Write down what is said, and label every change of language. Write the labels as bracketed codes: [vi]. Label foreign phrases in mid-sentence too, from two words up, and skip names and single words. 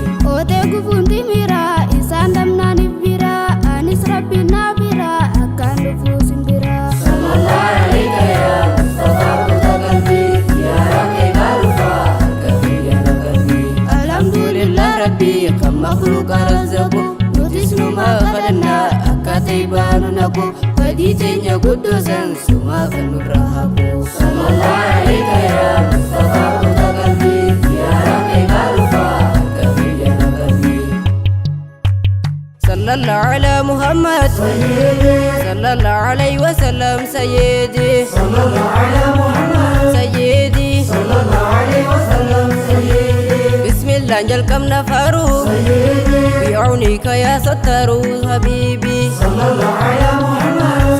[om] Ootee gufuun timira, isaan damnaan ibbira, anis Rabbi na bira, akkaan dhufuu sin bira. [ar] صلى الله عليك يا مصطفى, [om] kuta qalbii, [ar] يا رب, [om] gaarufa, akka biyya na qalbii. Alhamdulillah, Rabbi, kan makhluuqa razzaqu, nutis numa kadhanna, akka ta'ibaanu naqu, fedhii teenya guddoo san Suma kan nurra habu. [ar] صلى الله عليك يا مصطفى, [om] kota qalbii. Ziyaara kee gaarufa, akka biyya na qalbii. [ar] صلى الله على محمد. Sayyidi. صلى الله عليه وسلم، سيدي. صلى الله على محمد. Sayyidi. صلى الله عليه وسلم، سيدي. بسم الله, [om] jalqabna faru. [ar] Sayyidi. بعونك يا ستار، حبيبي. صلى الله على محمد.